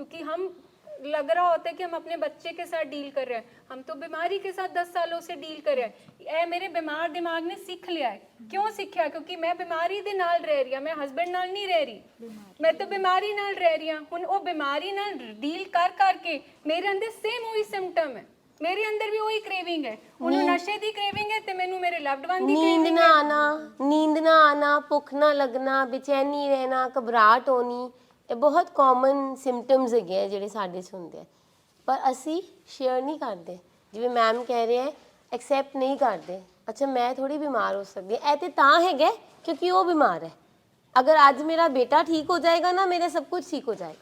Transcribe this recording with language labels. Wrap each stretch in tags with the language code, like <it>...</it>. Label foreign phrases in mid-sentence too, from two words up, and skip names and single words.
<hi>क्योंकि हम लग रहा होता है कि हम अपने बच्चे के साथ डील कर रहे हैं, हम तो बीमारी के साथ 10 सालों से डील कर रहे हैं। ए मेरे बीमार दिमाग ने सीख लिया है। क्यों सीखा?</hi> <pa>ਕਿਉਂਕਿ ਮੈਂ ਬੀਮਾਰੀ ਦੇ ਨਾਲ ਰਹਿ ਰਹੀ, ਮੈਂ ਹਸਬੈਂਡ ਨਾਲ ਨਹੀਂ ਰਹਿ ਰਹੀ, ਮੈਂ ਤੋ ਬੀਮਾਰੀ ਨਾਲ ਰਹਿ ਰਹੀ ਹੂੰ।</pa> <hi>हुण वो बीमारी नाल डील कर करके मेरे अंदर सेम वही सिम्पटम है, मेरे अंदर भी वही क्रेविंग है।</hi> <pa>ਉਹਨੂੰ ਨਸ਼ੇ ਦੀ ਕ੍ਰੇਵਿੰਗ ਹੈ ਤੇ ਮੈਨੂੰ ਮੇਰੇ</pa> <en>loved one</en> <pa>ਦੀ</pa> <hi>नींद ना आना, नींद ना आना, भुख ना लगना, बेचैनी रहना, घबराहट होनी,</hi> <pa>ਇਹ ਬਹੁਤ</pa> <en>common symptoms</en> <pa>ਹੈਗੇ ਆ ਜਿਹੜੇ ਸਾਡੇ 'ਚ ਹੁੰਦੇ ਆ, ਪਰ ਅਸੀਂ ਸ਼ੇਅਰ ਨਹੀਂ ਕਰਦੇ। ਜਿਵੇਂ ਮੈਮ ਕਹਿ ਰਹੇ ਹੈ, ਐਕਸੈਪਟ ਨਹੀਂ ਕਰਦੇ। ਅੱਛਾ ਮੈਂ ਥੋੜੀ ਬਿਮਾਰ ਹੋ ਸਕਦੀ ਹਾਂ, ਇਹ ਤੇ ਤਾਂ ਹੈਗਾ ਕਿਉਂਕਿ ਉਹ ਬਿਮਾਰ ਹੈ। ਅਗਰ ਅੱਜ ਮੇਰਾ ਬੇਟਾ ਠੀਕ ਹੋ ਜਾਏਗਾ ਨਾ, ਮੇਰਾ ਸਭ ਕੁਝ ਠੀਕ ਹੋ ਜਾਏਗਾ।</pa>